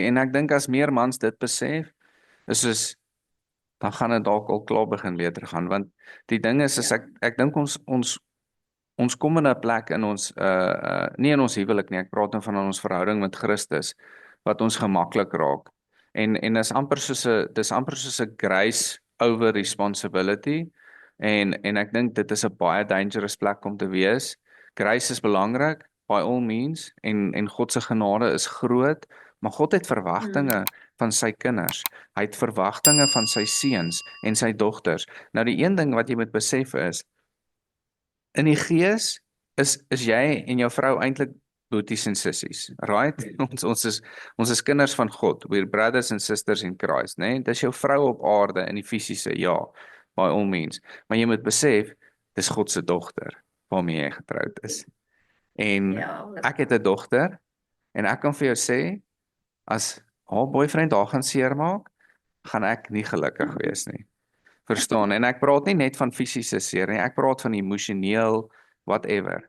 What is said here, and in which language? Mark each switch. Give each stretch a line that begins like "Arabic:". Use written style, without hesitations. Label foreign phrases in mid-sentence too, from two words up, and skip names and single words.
Afrikaans: En ek dink as meer mans dit besef, is soos dan gaan dit dalk al klaar begin beter gaan, want die ding is Ja. ek dink ons kom in 'n plek in ons nie in ons huwelik nie, ek praat nou van ons verhouding met Christus wat ons gemaklik raak. En dis amper soos 'n
English: grace over responsibility
Afrikaans: en ek dink dit is 'n baie dangerous plek om te wees. Grace is belangrik
English: by all means
Afrikaans: en God se genade is groot, maar God het Hmm. verwagtinge van sy kinders. Hy het verwagtinge van sy seuns en sy dogters. Nou die een ding wat jy moet besef is in die gees is jy en jou vrou eintlik boeties en sissies, right? Ons is kinders van God.
English: We're brothers and sisters in Christ,
Afrikaans: né? Dis jou vrou op aarde in die fisiese, ja,
English: by all means.
Afrikaans: Maar jy moet besef, dis God se dogter waarmee jy getroud is. En Ja, ek het 'n dogter en ek kan vir jou sê as haar boyfriend haar gaan seermaak, gaan ek nie gelukkig wees nie. Verstaan? En ek praat nie net van fisiese seer nie, ek praat van emosioneel whatever.